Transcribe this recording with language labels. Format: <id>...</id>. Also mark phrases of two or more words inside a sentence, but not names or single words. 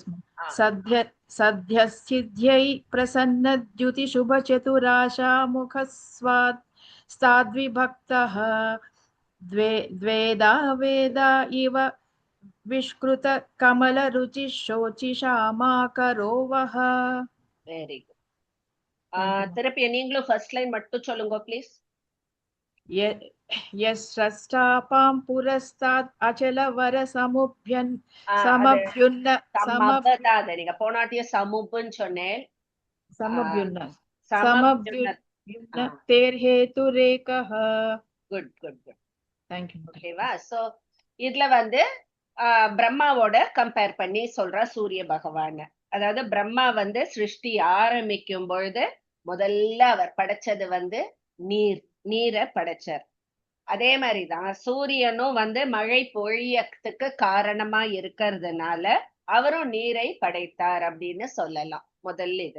<sa>सद्यसिद्ध्यै प्रसन्नद्युतिशुभचतुराशामुखस्ताद्विभक्तः द्वेदा वेदा इव विष्कृत कमलरुचिः शोचिषा माकरो वः</sa> <en>very good</en> <ta>திருப்பி நீங்களும்</ta> <en>first line</en> <ta>மட்டும் சொல்லுங்க ப்ளீஸ்</ta> <sa>यस्रष्टापां पुरस्तात् अचलवर</sa> <ta>சமபதாதரிங்க போனாட்டிய சமுப்புன்னு சொன்னேன்</ta> <sa>समभ्युन्न तेर्हेतुरेकः</sa> <en>good good good thank you</en> <ta>ஓகேவா சோ இதுல வந்து பிரம்மாவோட கம்பேர் பண்ணி சொல்ற சூரிய பகவான் அதாவது பிரம்மா வந்து சிருஷ்டி ஆரம்பிக்கும் பொழுது முதல்ல அவர் படைச்சது வந்து நீரை படைச்சார். அதே மாதிரிதான் சூரியனும் வந்து மழை பொழியத்துக்கு காரணமா இருக்கிறதுனால அவரும் நீரை படைத்தார் அப்படின்னு சொல்லலாம் முதல்ல இது.</ta>